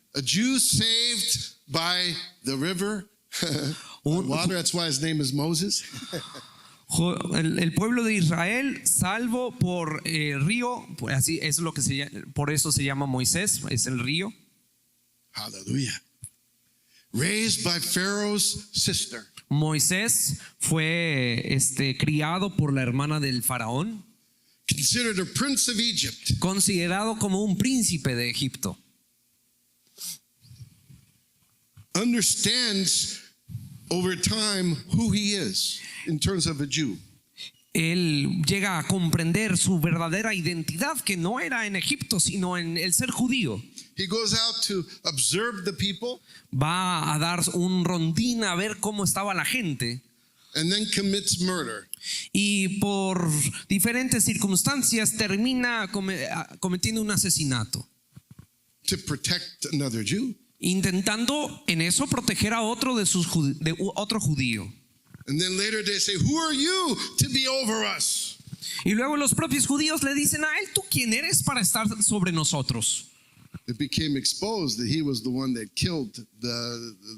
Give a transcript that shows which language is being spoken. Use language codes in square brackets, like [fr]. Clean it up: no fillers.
[en] A Jew saved by the river, water, that's why his name is Moses. [es] El pueblo de Israel salvo por río, pues así es lo que por eso se llama Moisés, es el río. [en] Hallelujah. Raised by Pharaoh's sister. [es] Moisés fue criado por la hermana del faraón, [en] Considered a prince of Egypt. [es] considerado como un príncipe de Egipto. [en] Understands over time who he is in terms of a Jew. [es] Él llega a comprender su verdadera identidad, que no era en Egipto, sino en el ser judío. [en] He goes out to observe the people [es] Va a dar un rondín a ver cómo estaba la gente. [en] and then commits murder. [es] Y por diferentes circunstancias termina cometiendo un asesinato, [en] To protect another Jew. [es] intentando en eso proteger a otro de otro judío. [en] And then later they say, who are you to be over us? [es] Y luego los propios judíos le dicen a él, ¿tú quién eres para estar sobre nosotros? [en] It became exposed that he was the one that killed the